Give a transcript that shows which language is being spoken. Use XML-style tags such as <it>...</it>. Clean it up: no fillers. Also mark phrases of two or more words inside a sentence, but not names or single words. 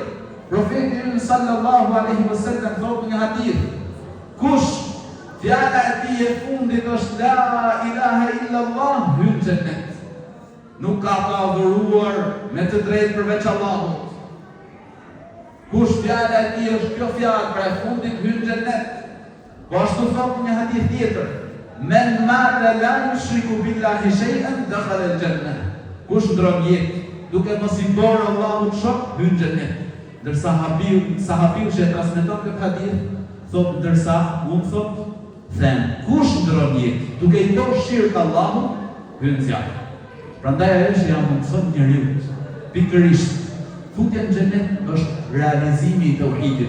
<sq>Profeti ynë</sq> <ar>صلى الله عليه وسلم</ar> <sq>thotë një hadith: kush fjala e tij e fundit është</sq> <ar>لا إله إلا الله,</ar> <sq>hyn xhenet. Nuk ka të adhuruar me të drejtë përveç Allahut. Kush fjala e tij është kjo fjalë, pra e fundit, hyn xhenet. Po ashtu thotë një hadith tjetër:</sq> <ar>من مات لا يشرك بالله شيئا دخل الجنة.</ar> <sq>Kush ndron jetë duke mos i bërë Allahut shok, hyn xhenet. Ndërsa sahabiu që e transmeton këtë hadith thotë, ndërsa unë thotë, them, kush ndron jetë duke i bërë shirk Allahut, hyn zjarr. Prandaj ajo që ja mundson njeriu pikërisht futja në xhenet është realizimi i tauhidit.</sq>